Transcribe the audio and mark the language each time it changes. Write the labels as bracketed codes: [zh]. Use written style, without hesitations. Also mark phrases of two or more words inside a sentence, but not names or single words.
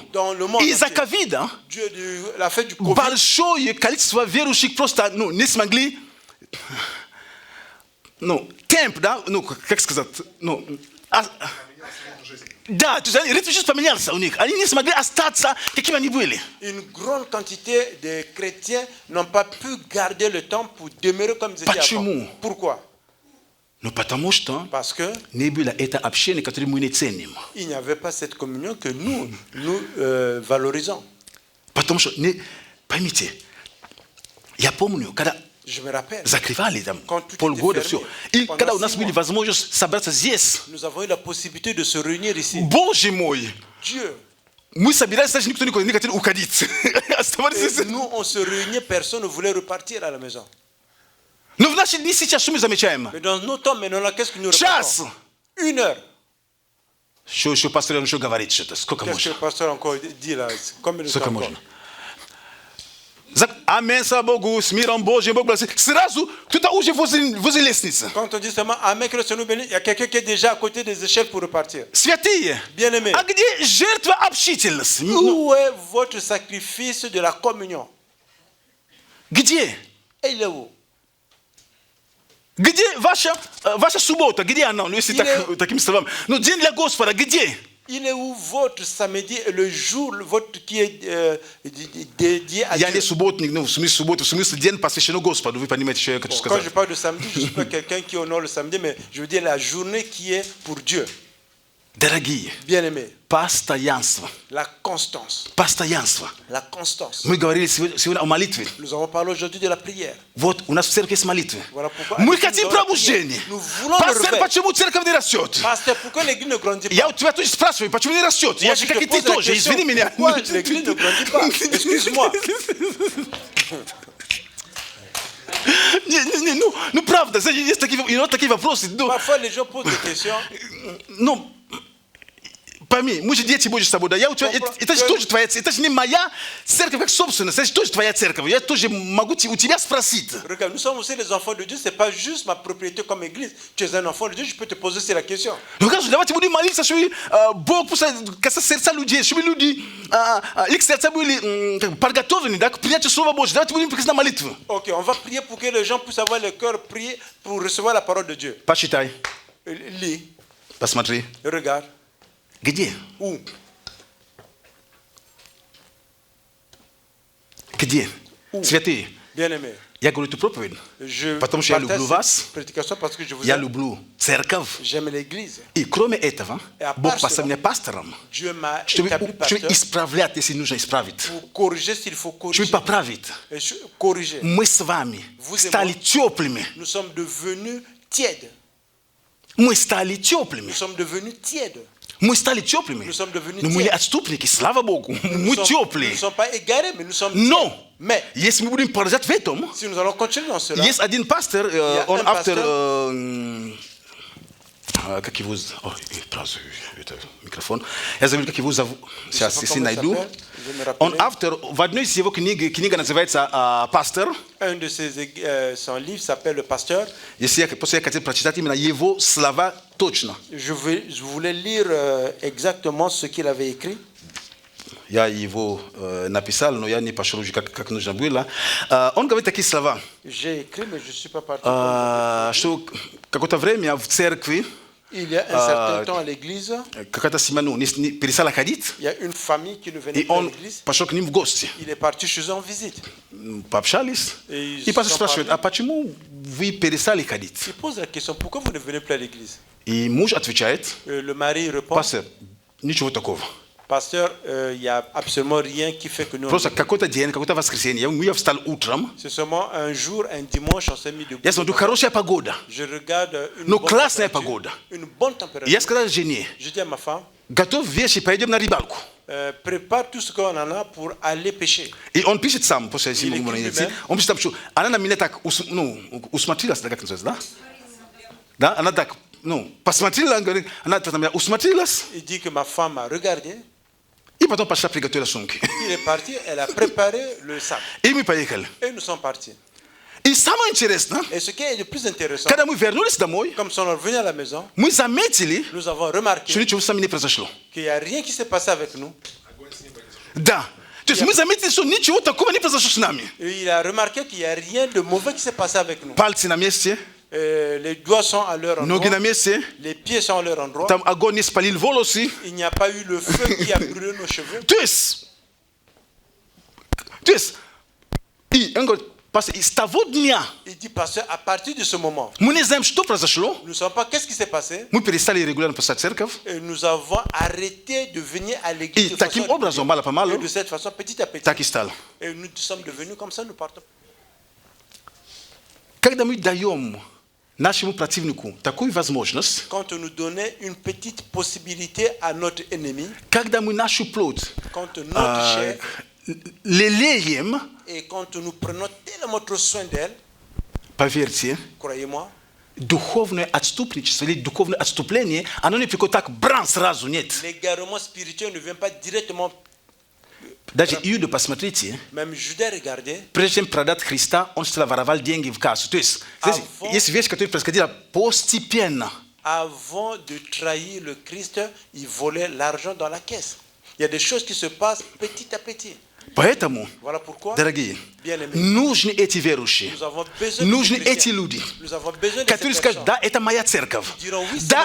[fr] Dans le monde [ru] Из-за [fr] entier. [ru] ковида [fr] La fête du Covid. [ru] большое количество верующих просто, ну, не смогли, ну, темп, да, ну, как сказать, ну, да, то есть ритм жизни поменялся у них. Они не смогли остаться, какими они были. [fr] Une grande quantité de chrétiens n'ont pas pu garder le temps pour demeurer comme ils étaient [ru] Почему? [fr] avant. Pourquoi? [ru] Ну, потому что [fr] Parce que [ru] не было это общение, которое мы не ценим. [fr] il n'y avait pas cette communion que nous valorisons. [ru] Потому что, поймите, я помню, когда [fr] Je me rappelle, [ru] закрывали там [fr] Quand tout [ru] полгода, [fr] était [ru] все. [fr] fermé, [ru] И [fr] pendant [ru] когда у [fr] 6 [ru] нас были [fr] mois. [ru] возможность собраться здесь, [fr] nous avons eu la possibilité de se réunir ici. [ru] Боже мой, [fr] Dieu. [ru] мы собирались, даже никто не хотел уходить. Оставались [fr] Et [ru] здесь. [fr] nous, on se réunit, personne ne voulait repartir à la maison. [ru] Но в наши дни сейчас что мы замечаем? [fr] Mais dans nos temps, maintenant, là, qu'est-ce que nous [ru] Час. [fr] remarquons? 1 heure. [ru] Что еще пастор еще говорит что-то? Сколько [fr] Qu'est-ce que [ru] можно? [fr] le pasteur encore dit là? Combien de temps [ru] Сколько [fr] encore? [ru] можно? Аминь, слава Богу, с миром Божьим, Бог благословит. Сразу кто-то уже возле лестницы. [fr] Quand on dit seulement Amen, que le Seigneur nous bénisse, il y a quelqu'un qui est déjà à côté des échelles pour repartir. [ru] Святые. [fr] Bien-aimés. [ru] А где жертва общительности? [fr] Où est votre sacrifice de la communion? [ru] Где? [fr] Et il est où? [ru] Где ваша суббота? Где она? Ну, если такими словами. Ну, день для Господа, где? [fr] Il est où votre samedi, le jour votre qui est dédié à [ru] Я [fr] Dieu? [ru] не субботник, ну, в смысле субботы, в смысле день посвященный Господу. Вы понимаете, что я хочу [fr] Quand [ru] сказать? [fr] je parle de samedi, je ne suis pas quelqu'un qui honore le samedi, mais je veux dire la journée qui est pour Dieu. [ru] Дорогие, [fr] Bien-aimés, [ru] постоянство. [fr] la constance. [ru] Постоянство. [fr] La constance. [ru] Мы говорили сегодня о молитве. [fr] Nous avons parlé aujourd'hui de la prière. [ru] Вот у нас в церкви есть молитвы. [fr] Voilà pourquoi [ru] Мы [fr] nous [ru] хотим [fr] avons la [ru] пробуждения. [fr] prière. Nous voulons le [ru] Пастор, [fr] réveil. [ru] почему церковь не растет? [fr] Pasteur, pourquoi l'église ne grandit pas? [ru] Я у тебя тоже спрашиваю, почему не растет? Я [fr] Moi, [ru] же [fr] je [ru] как [fr] te [ru] и ты [fr] pose la [ru] тоже, [fr] question, [ru] извини меня. [fr] pourquoi l'église ne grandit pas? Excuse-moi. [ru] Ну правда, есть такие вопросы. [fr] Parfois, les gens posent des questions. [ru] Ну, пойми, мы же дети Божьи с тобой, да? Это же тоже твоя церковь, это же не моя церковь как собственность, это же тоже твоя церковь. Я тоже могу у тебя спросить. [fr] Regarde, nous sommes aussi les enfants de Dieu, ce n'est pas juste ma propriété comme église. Tu es un enfant de Dieu, je peux te poser aussi la question. [ru] Ну, кажется, давайте будем молиться, чтобы Бог касается сердца людей, чтобы люди, их сердца были подготовлены, да, к принятию Слова Божьего. Давайте будем приходить на молитву. [fr] Ok, on va prier pour que les gens puissent avoir le cœur prier pour recevoir la parole de Dieu. [ru] Посчитай, [fr] Lis, [ru] посмотри. [fr] regarde. [ru] Где? [fr] Où? [ru] Где? Святые. [fr] Bien-aimés, [ru] Я говорю эту проповедь, [fr] je [ru] потому что я [fr] partage [ru] люблю [fr] cette [ru] вас, [fr] prédication parce que je vous [ru] я [fr] aime. [ru] люблю церковь. [fr] J'aime l'église. [ru] И кроме этого, [fr] Et à part [ru] Бог [fr] cela, [ru] поставил меня пастором, [fr] Dieu m'a [ru] чтобы [fr] établi pasteur [ru] исправлять, если нужно исправить, [fr] pour corriger s'il faut [ru] чтобы [fr] corriger. [ru] поправить. [fr] Et corriger. [ru] Мы с вами [fr] Vous et [ru] стали [fr] moi. [ru] теплыми. [fr] Nous sommes devenus tièdes. [ru] Мы стали [fr] Nous [ru] теплыми. [fr] sommes devenus tièdes. [ru] Мы стали теплыми. [fr] Nous sommes devenus [ru] Но мы не [fr] tiers. [ru] отступники, слава Богу. Мы [fr] Nous ne [ru] теплые. [fr] sommes pas égarés, mais nous sommes [ru] Но, [fr] tiers. Mais [ru] если мы будем продолжать в этом, [fr] si nous allons continuer dans cela, [ru] есть один пастор, Я он один автор, пастор. как его, ой, правда, это микрофон, я забыл, как его зовут, [fr] je sais [ru] сейчас, [fr] pas [ru] если [fr] comment il [ru] найду. [fr] s'appelle, je vais me [ru] Он [fr] rappeler. [ru] автор, в одной из его книг, книга называется «Пастор». [fr] Un de son livre s'appelle Le Pasteur. [ru] Если я, просто я хотел прочитать именно его слова точно. [fr] Je voulais lire exactement ce qu'il avait écrit. [ru] Я его написал, но я не пошел уже как нужно было. Он говорит такие слова, [fr] J'ai écrit, mais je ne suis pas parti. [ru] что какое-то время в церкви [fr] Il y a un certain temps à l'église, [ru] какая-то семья не перестала ходить, [fr] il y a une famille qui ne venait [ru] и [fr] plus à [ru] он [fr] l'église. [ru] пошел к ним в гости. [fr] Il est parti chez eux en visite. [ru] Пообщались, И и пастор [fr] sont [ru] спрашивает, [fr] parlé. [ru] а почему вы перестали ходить? [fr] Il pose la question, pourquoi vous ne venez plus à l'église? [ru] И муж отвечает, [fr] Le mari répond, [ru] пастор, ничего такого. [fr] pasteur, il n'y a absolument rien qui fait que nous... [ru] Просто какой-то день, какое-то воскресенье, я встал утром, [fr] C'est seulement un jour, un dimanche, on s'est mis debout. [ru] я смотрю, хорошая погода. [fr] Je regarde une [ru] Ну, [fr] bonne [ru] классная [fr] température, [ru] погода. [fr] une bonne [ru] И [fr] température. [ru] я сказал жене, [fr] Je dis à ma femme, [ru] готовь вещи, пойдем на рыбалку. [fr] prépare tout ce qu'on en a pour aller pêcher. [ru] И он пишет сам, после Или этого Киеве, он пишет там, что она на меня так усмотрелась, да, как называется, да? Да, она так, посмотрела, он говорит, она на меня усмотрелась, [fr] Il dit que ma femme a regardé, [ru] и потом пошла приготовила сумки. [fr] il est parti, elle a préparé le sac. [ru] И мы поехали. [fr] Et nous sommes partis. [ru] И самое интересное, [fr] Et ce qui est le plus intéressant, [ru] когда мы вернулись домой, [fr] comme si on est revenu à la maison, [ru] мы заметили, [fr] nous avons [ru] что [fr] remarqué [ru] ничего с нами не произошло. [fr] qu'il n'y a rien qui s'est passé avec nous. [ru] Да. То есть мы заметили, что ничего такого не произошло с нами. [fr] Et il a remarqué qu'il n'y a rien de mauvais qui s'est passé avec nous. [ru] Пальцы на месте, [fr] Les doigts sont à leur [ru] ноги [fr] endroit, [ru] на месте, [fr] les pieds sont à leur endroit. [ru] там огонь не спалил волосы. [fr] Il n'y a pas eu le feu qui a brûlé nos cheveux. [ru] То есть, и он говорит, пастор, с того дня [fr] Il dit, pasteur, à partir de ce moment, [ru] мы не знаем, что произошло. [fr] nous ne savons pas qu'est-ce qui s'est passé. [ru] Мы перестали регулярно посещать церковь. [fr] Et nous avons arrêté de venir à l'église [ru] И [fr] de [ru] таким [fr] façon [ru] образом, [fr] régulière. [ru] мало-помалу, [fr] Et de cette façon, petit à petit. [ru] так и стало. [fr] Et nous sommes devenus comme ça, nous partons. [ru] Когда мы даем нашему противнику такую возможность, [fr] Quand nous donnons une petite possibilité à notre ennemi, [ru] когда мы нашу плоть [fr] quand notre chair, [ru] лелеем, [fr] et quand nous prenons tellement trop soin d'elle, [ru] поверьте, [fr] croyez-moi, [ru] духовное отступничество или духовное отступление, оно не приходит так, бран, сразу, нет. [fr] l'égarement spirituel ne vient pas directement. [ru] Даже Иуда, посмотрите, [fr] Même Judas, regardez, [ru] прежде чем продать Христа, он сначала воровал деньги в кассу. То есть, здесь есть вещь, которая происходила постепенно. [fr] avant de trahir le Christ, il volait l'argent dans la caisse. Il y a des choses qui se passent petit à petit. [ru] Поэтому, [fr] Voilà pourquoi, [ru] дорогие, [fr] bien-aimés, [ru] нужны эти верующие, [fr] nous avons besoin de [ru] нужны [fr] ces chrétiens. [ru] эти люди, [fr] Nous avons besoin de [ru] которые [fr] ces [ru] скажут, [fr] personnes. [ru] да, это моя церковь, [fr] diront, oui, c'est